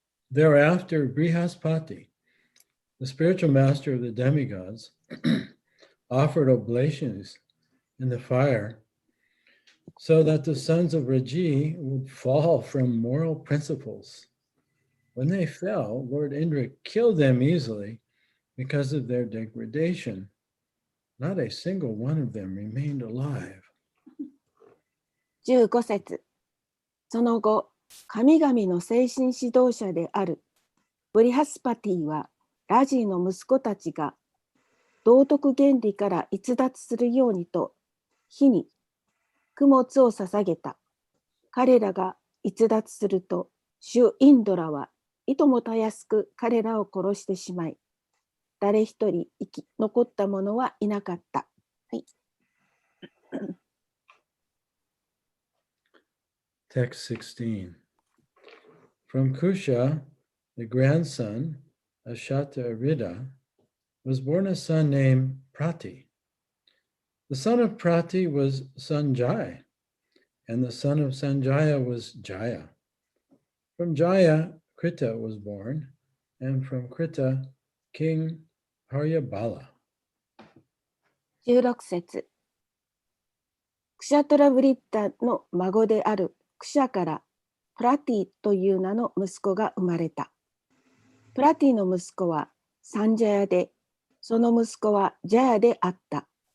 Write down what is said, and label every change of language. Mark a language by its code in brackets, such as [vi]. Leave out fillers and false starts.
[en] Thereafter, Brihaspati, the spiritual master of the demigods, offered oblations in the fire so that the sons of Raji would fall from moral principles. When they fell, Lord Indra killed them easily because of their degradation. Not a single one of them remained alive. [ja] 15節。その後、神々の精神指導者であるブリハスパティはラジーの息子たちが道徳原理から逸脱するようにと火に供物を捧げた。彼らが逸脱すると、主インドラはいともたやすく彼らを殺してしまい、誰一人残った者はいなかった。はい。 [en] Text 16. From Kusha, the grandson of SatyaDeva, was born a son named Prati. The son of Prati was Sanjaya, and the son of Sanjaya was Jaya. From Jaya, Krita was born, and from Krita, King Haryabala. [ja] 16節。クシャトラブリッタの孫であるクシャからプラティという名の息子が生まれた。プラティの息子はサンジャヤで、その息子はジャヤであった。